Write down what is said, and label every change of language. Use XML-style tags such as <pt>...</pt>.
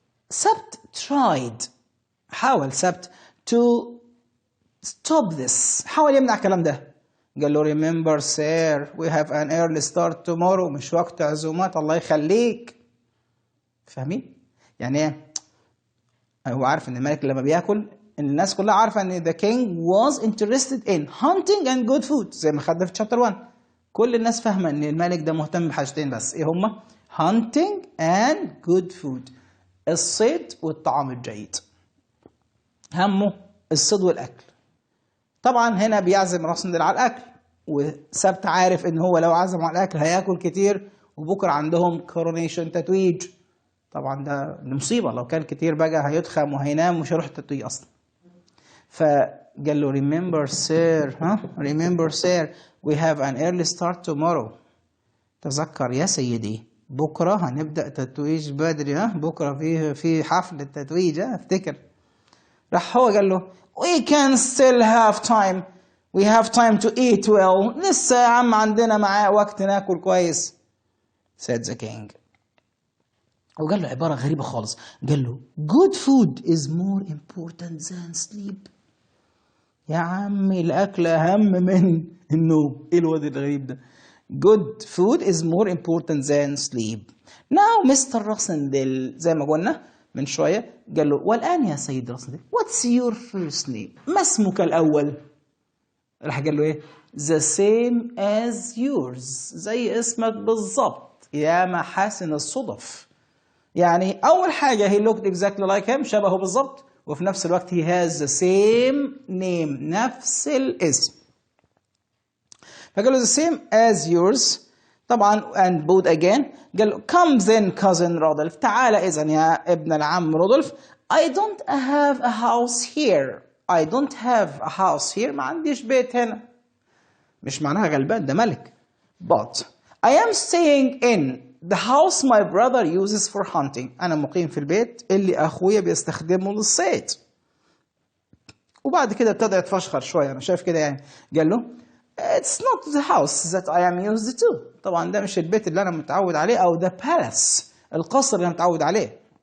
<ar>سبت tried، حاول سبت</ar> <en>to stop this،</en> <ar>حاول يمنع الكلام ده.</ar> <en>قال له remember sir we have an early start tomorrow،</en> <ar>مش وقت عزومات الله يخليك. فاهمين؟ يعني ايه؟ هو عارف ان الملك لما بياكل الناس كلها عارفه ان</ar> <en>the king was interested in hunting and good food،</en> <ar>زي ما خدنا في chapter 1. كل الناس فاهمه ان الملك ده مهتم بحاجتين بس، ايه هما؟</ar> <en>hunting and good food،</en> <ar>الصيد والطعام الجيد. همه الصيد والاكل. طبعا هنا بيعزم راسندل على الاكل، وسبت عارف ان هو لو عزم على الاكل هياكل كتير، وبكره عندهم كورونيشن تتويج. طبعا ده مصيبه، لو كان كتير بقى هيدخم وهينام ومش هيروح التتويج اصلا. فقال له</ar> <en>remember sir remember sir we have an early start tomorrow،</en> <ar>تذكر يا سيدي بكره هنبدا تتويج بدري. بكره في حفل التتويج، افتكر. راح هو قال له</ar> <en>we can still have time we have time to eat well،</en> <ar>لسه يا عم عندنا معاه وقت ناكل كويس.</ar> <en>said the king.</en> <ar>وقال له عبارة غريبة خالص، قال له</ar> <en>good food is more important than sleep.</en> <ar>يا عمي الأكل أهم من النوم. إيه الواد الغريب ده؟</ar> <en>good food is more important than sleep. now Mr.</en> <ar>Rossendale زي ما قلنا من شوية قال له والآن يا سيد راسندل</ar> <en>what's your first name؟</en> <ar>ما اسمك الأول؟ راح قال له إيه؟</ar> <en>the same as yours،</en> <ar>زي اسمك بالضبط يا محاسن الصدف. يعني أول حاجة</ar> <en>he looked exactly like him،</en> <ar>شبهه بالضبط، وفي نفس الوقت</ar> <en>he has the same name،</en> <ar>نفس الاسم. فقال له</ar> <en>the same as yours طبعا and both again.</en> <ar>قال له</ar> <en>come then cousin</en> <ar>رودولف، تعال إذا يا ابن العم رودولف.</ar> <en>I don't have a house here I don't have a house here،</en> <ar>ما عنديش بيت هنا. مش معناها غلبان، ده ملك.</ar> <en>but I am staying in the house my brother uses for hunting.</en> <ar>أنا مقيم في البيت اللي أخويا بيستخدمه للصيد. وبعد كده ابتدى يتفشخر شوية، أنا شايف كده يعني. قال له</ar> <en>It's not the house that I am used to.</en> <ar>طبعا ده مش البيت اللي أنا متعود عليه، أو the palace القصر اللي أنا متعود عليه.</ar>